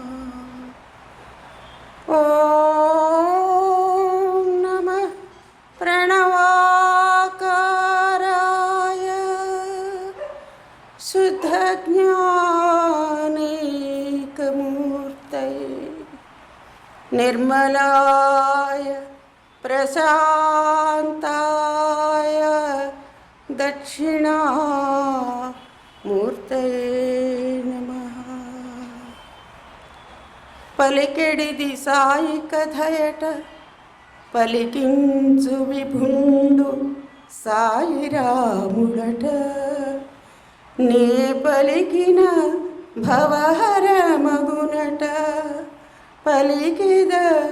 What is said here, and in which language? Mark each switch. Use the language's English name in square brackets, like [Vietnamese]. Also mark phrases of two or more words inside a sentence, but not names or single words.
[Sanskrit] ॐ नमः प्रणवाकाराय शुद्धज्ञानैकमूर्तये निर्मलाय प्रशान्ताय दक्षिणामूर्तये नमः। [Telugu] పలికెడిది సాయి కథయట పలికించు విభుండు సాయిరాముడట నే పలికిన భవహరమగునట పలికిద